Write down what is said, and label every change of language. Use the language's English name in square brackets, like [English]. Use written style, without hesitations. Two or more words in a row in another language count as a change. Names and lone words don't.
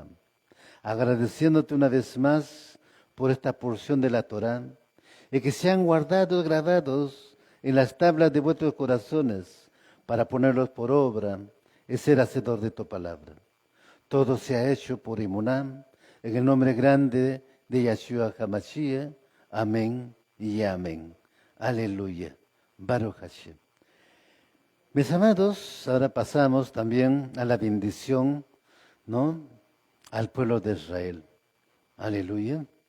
[Spanish] Agradeciéndote una vez más por esta porción de la Torá, y que sean guardados, grabados en las tablas de vuestros corazones, para ponerlos por obra y ser hacedor de tu palabra. Todo se ha hecho por Emuná, en el nombre grande de Yeshua HaMashiach. Amén y amén. Aleluya. [Hebrew] ברוך השם. [Spanish] Mis amados, ahora pasamos también a la bendición, ¿no?, al pueblo de Israel. Aleluya.